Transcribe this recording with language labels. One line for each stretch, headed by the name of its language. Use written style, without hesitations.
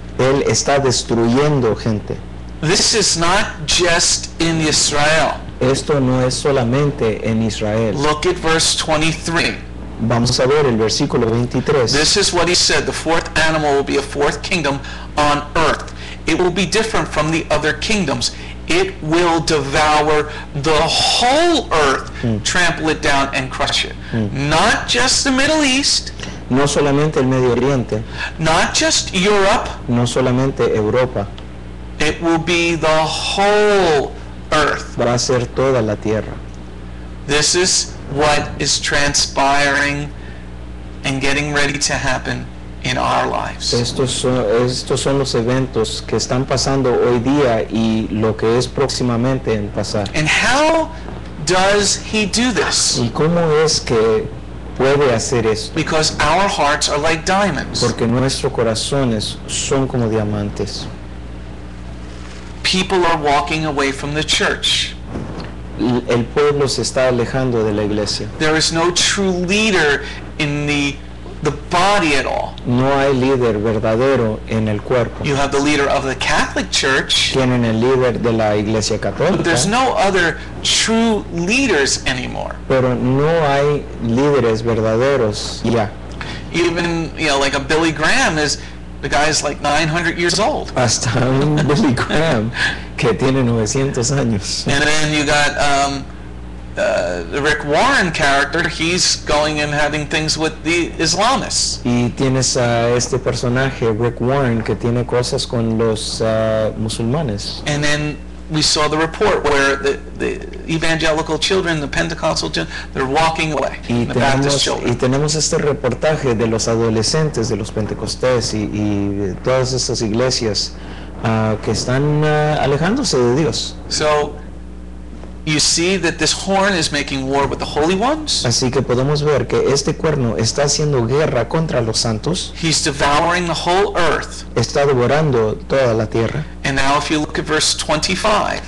Spanish: él está destruyendo gente.
English: This is not just in Israel.
Spanish: Esto no es solamente en Israel.
English: Look at verse 23.
Spanish: Vamos a ver el versículo 23.
English: This is what he said. The fourth animal will be a fourth kingdom on earth. It will be different from the other kingdoms. It will devour the whole earth, trample it down and crush it. Not just the Middle East,
Spanish: No solamente el Medio Oriente,
English: not just Europe.
Spanish: no solamente Europa,
English: It will be the whole earth.
Spanish: va a ser toda la tierra.
English: This is what is transpiring and getting ready to happen in our lives.
Spanish: Estos son los eventos que están pasando hoy día y lo que es próximamente en pasar.
English: And how does he do this?
Spanish: ¿Y cómo es que puede hacer esto?
English: Because our hearts are like diamonds.
Spanish: Porque nuestros corazones son como diamantes.
English: People are walking away from the church.
Spanish: El pueblo se está alejando de la iglesia.
English: There is no true leader in the body at all.
Spanish: No hay líder verdadero en el cuerpo.
English: You have the leader of the Catholic Church,
Spanish: Tienen el líder de la iglesia
English: but
Spanish: católica,
English: there's no other true leaders anymore.
Spanish: pero no hay líderes verdaderos ya.
English: Even, like a Billy Graham the guy's like 900 years old.
Spanish: Hasta un Billy Graham que tiene 900 años.
English: And then you got the Rick Warren character. He's going and having things with the Islamists.
Spanish: Y tienes a este personaje, Rick Warren, que tiene cosas con los musulmanes.
English: And then we saw the report where the evangelical children, the Pentecostal children, they're walking away.
Spanish: Y
English: The Baptist children.
Spanish: tenemos este reportaje de los adolescentes, de los pentecostés y de todas estas iglesias que están alejándose de Dios.
English: So you see that this horn is making war with the holy ones.
Spanish: Así que podemos ver que este cuerno está haciendo guerra contra los santos,
English: He's devouring the whole earth.
Spanish: está devorando toda la tierra.
English: And now if you look at verse 25,